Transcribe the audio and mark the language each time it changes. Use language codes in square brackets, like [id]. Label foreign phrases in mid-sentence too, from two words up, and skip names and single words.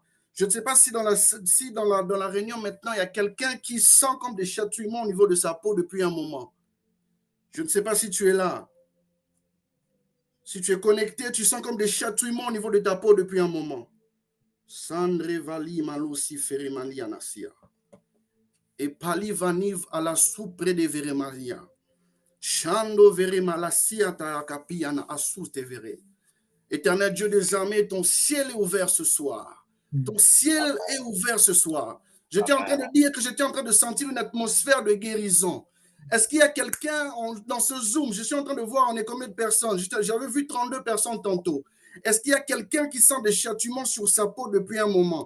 [fr] Je ne sais pas si dans la réunion maintenant, il y a quelqu'un qui sent comme des chatouillements au niveau de sa peau depuis un moment. Je ne sais pas si tu es là. Si tu es connecté, tu sens comme des chatouillements au niveau de ta peau depuis un moment. Sandre Vali Malusi Ferimani Anasia. Et Pali Vaniv à la soupre de Veremaria. Chando vere malasia ta kapiana asus te vere. Éternel Dieu des armées, ton ciel est ouvert ce soir. Ton ciel est ouvert ce soir. J'étais en train de dire que j'étais en train de sentir une atmosphère de guérison. Est-ce qu'il y a quelqu'un dans ce Zoom? Je suis en train de voir, on est combien de personnes? J'avais vu 32 personnes tantôt. Est-ce qu'il y a quelqu'un qui sent des châtiments sur sa peau depuis un moment?